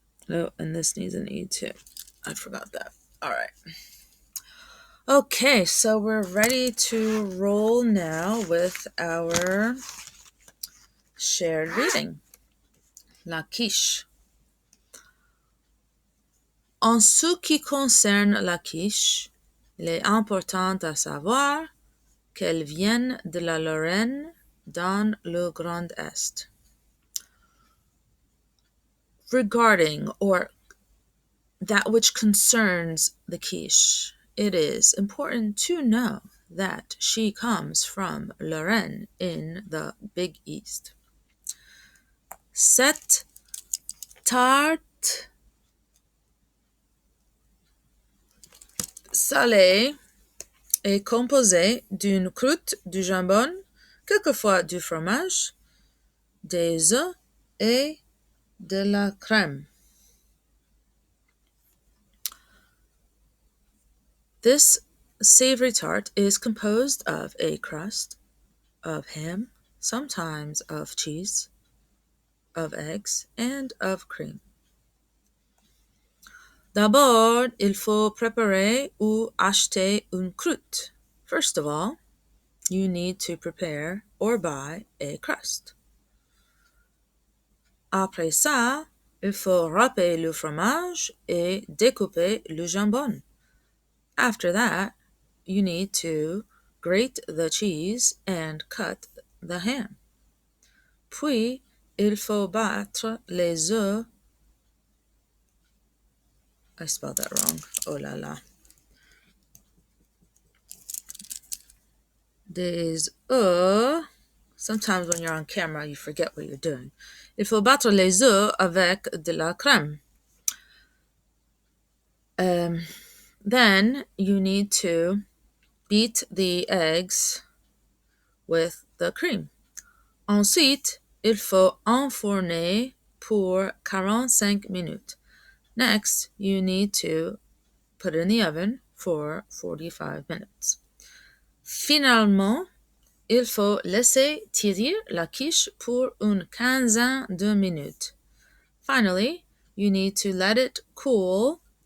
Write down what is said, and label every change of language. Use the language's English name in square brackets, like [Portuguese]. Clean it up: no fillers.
[English] Oh, and this needs an E too. I forgot that. All right. Okay, so we're ready to roll now with our shared reading. [French] La quiche. En ce qui concerne la quiche, il est important à savoir qu'elle vient de la Lorraine dans le Grand Est. [English] Regarding, or that which concerns the quiche, it is important to know that she comes from Lorraine in the Big East. [French] Cette tarte salée est composée d'une croûte, du jambon, quelquefois du fromage, des œufs et de la crème. [English] This savory tart is composed of a crust, of ham, sometimes of cheese, of eggs, and of cream. [French] D'abord, il faut préparer ou acheter une croûte. [English] First of all, you need to prepare or buy a crust. [French] Après ça, il faut râper le fromage et découper le jambon. [English] After that, you need to grate the cheese and cut the ham. [French] Puis, il faut battre les œufs. [English] I spelled that wrong. [French] Oh la la. Des œufs. [English] Sometimes when you're on camera, you forget what you're doing. [French] Il faut battre les œufs avec de la crème. [English] Then you need to beat the eggs with the cream. [French] Ensuite, il faut enfourner pour 45 minutes. [English] Next, you need to put it in the oven for 45 minutes. [French] Finalement, il faut laisser tirer la quiche pour une quinzaine de minutes. [English] Finally, you need to let it cool.